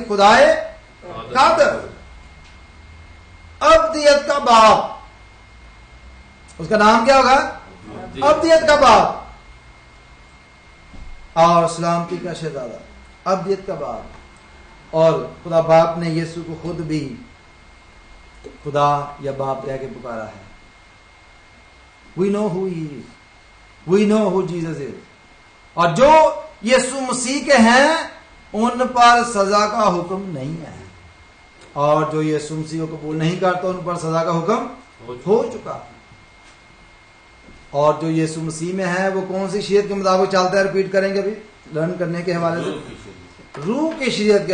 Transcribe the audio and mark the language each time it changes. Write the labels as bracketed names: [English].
[Hindi] खुदाए कादर, अब्दियत का बाप, उसका नाम क्या होगा? अब्दियत का बाप, और सलामती का शहजादा, अब्दियत का बाप। और खुदा बाप ने यीशु को खुद भी खुदा या बाप कह के पुकारा है। [English] We know who he is, we know who Jesus is। [Hindi] और जो यीशु मसीह के हैं उन पर सजा का हुक्म नहीं है, और जो यीशु मसीह को कबूल नहीं करता उन पर सजा का हुक्म हो चुका। और जो यीशु मसीह में है वो कौन सी शरीयत के मुताबिक चलता है? रिपीट करेंगे अभी लर्न करने के हवाले से, रूह की शरीयत के।